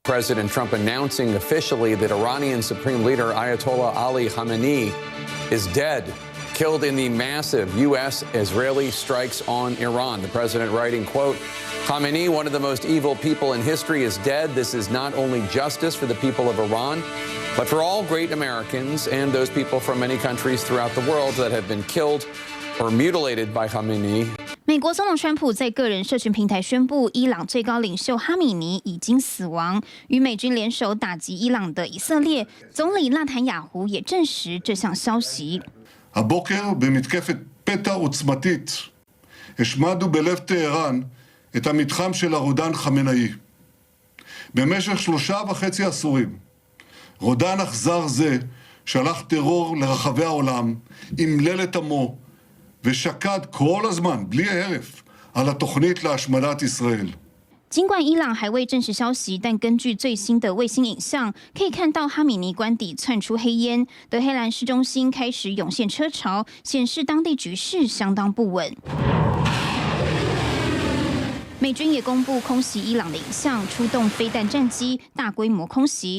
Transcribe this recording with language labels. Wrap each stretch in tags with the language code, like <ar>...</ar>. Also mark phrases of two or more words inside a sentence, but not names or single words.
<en>President Trump announcing officially that Iranian Supreme Leader Ayatollah Ali Khamenei is dead, killed in the massive U.S.-Israeli strikes on Iran. The president writing, quote, Khamenei, one of the most evil people in history, is dead. This is not only justice for the people of Iran, but for all great Americans and those people from many countries throughout the world that have been killed or mutilated by Khamenei.</en> <zh>美国总统川普在个人社群平台宣布，伊朗最高领袖哈米尼已经死亡。与美军联手打击伊朗的以色列总理纳坦雅胡也证实这项消息。</zh> <he>הבוקר במתקפת פתע עוצמתית השמדנו בלב טהרן את המתחם של הרודן חמינאי. במשך 3.5 עשורים רודן אכזר זה שלח טרור לרחבי העולם, אמלל את עמו ושקד כל הזמן, בלי הרף, על התוכנית להשמדת ישראל.</he> <zh>尽管伊朗还未证实消息，但根据最新的卫星影像，可以看到哈米尼官邸窜出黑烟，德黑兰市中心开始涌现车潮，显示当地局势相当不稳。美军也公布空袭伊朗的影像，出动飞弹战机，大规模空袭。</zh>